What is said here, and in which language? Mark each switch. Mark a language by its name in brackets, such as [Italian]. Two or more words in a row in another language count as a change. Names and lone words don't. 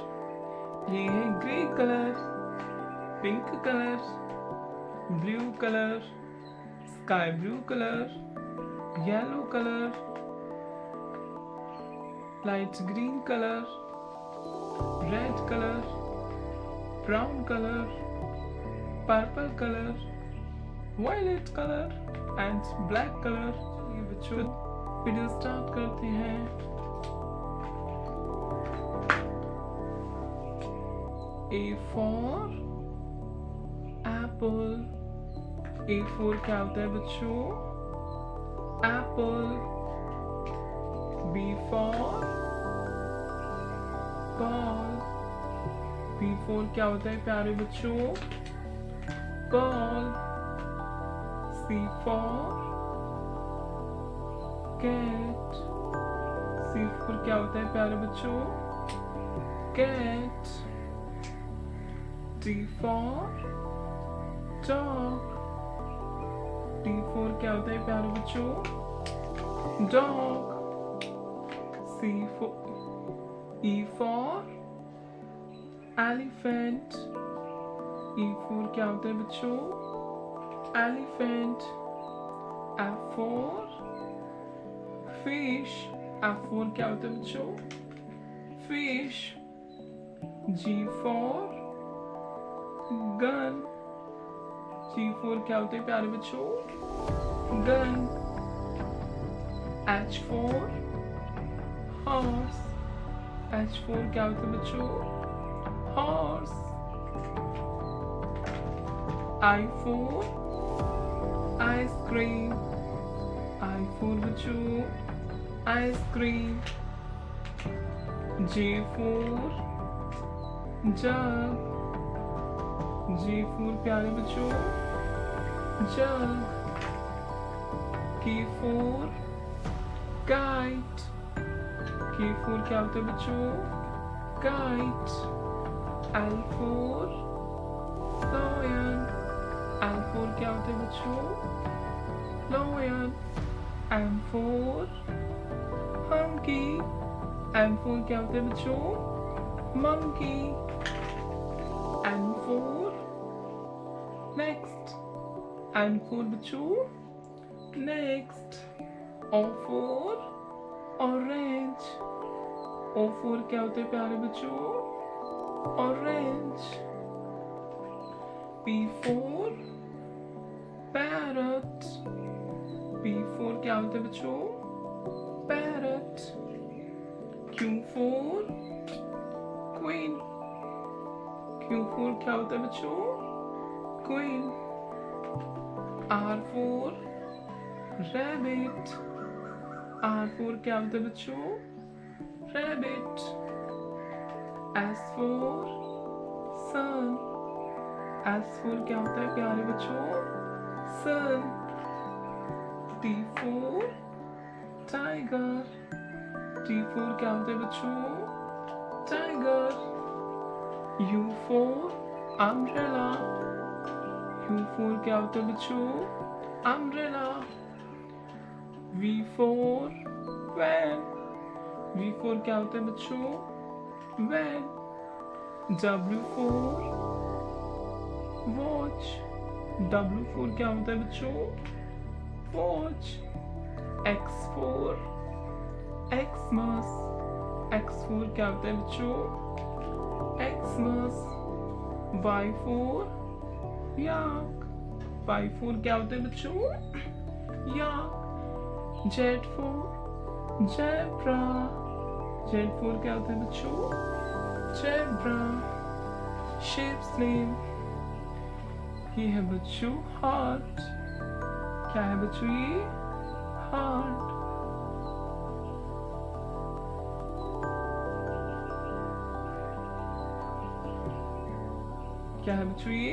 [Hindi] ये है [English] gray color, pink color, blue color, sky blue color, yellow color, light green color, red color, brown color, purple color, violet color and black color. [Hindi] ये बच्चों [English] video start [Hindi] करते हैं। [English] A for apple। A for [Hindi] क्या होता है बच्चों? एप्पल। [English] B for ball। B for [Hindi] क्या होता है प्यारे बच्चों? [English] ball। C for cat। C for [Hindi] क्या होता है प्यारे बच्चों? [English] cat। D for dog। D for [Hindi] क्या होता है प्यारे बच्चों? [English] dog। C for E for elephant। E for [Hindi] क्या होता है बच्चों? [English] elephant। F for fish। F for [Hindi] क्या होता है बच्चों? [English] fish। G for gun। G for [Hindi] क्या होता है प्यारे बच्चों? [English] gun। H for horse। H for [Hindi] क्या होता है बच्चों? [English] horse। I for ice cream। I for [Hindi] बच्चों [English] ice cream। J for jug। J for [Hindi] प्यारे बच्चों [English] jug। K for kite। K for [Hindi] क्या होता है बच्चों? kite। [English] L for lion। L for [Hindi] क्या होता है बच्चों? [English] lion। M for monkey। M for [Hindi] क्या होता है बच्चों? [English] monkey। N for next। N for [Hindi] बच्चों [English] next। O for orange। O for [Hindi] क्या होता है प्यारे बच्चों? [English] orange। P for parrot। P for [Hindi] क्या होता है बच्चों? [English] parrot। Q for queen। Q for [Hindi] क्या होता है बच्चों? [English] queen। R for rabbit। R for [Hindi] क्या होता है बच्चों? [English] rabbit। S for sun। S for [Hindi] क्या होता है प्यारे बच्चों? [English] sun। T for tiger। T for [Hindi] क्या होता है बच्चों? [English] tiger। U for umbrella। U for [Hindi] क्या होता है बच्चों? [English] umbrella। V for van। V for [Hindi] क्या होता है बच्चों? van। [English] W for watch। W for [Hindi] क्या होता है बच्चों? [English] watch। X for Xmas। X for [Hindi] क्या होता है बच्चों? [English] Xmas। Y for yak। Y for [Hindi] क्या होता है बच्चों? [English] yak। Z for zebra। Z for [Hindi] क्या होता है बच्चों? zebra। [English] Shapes name। [Hindi] ये है बच्चों हार्ट। क्या है बच्चों ये? हार्ट। क्या है बच्चों ये?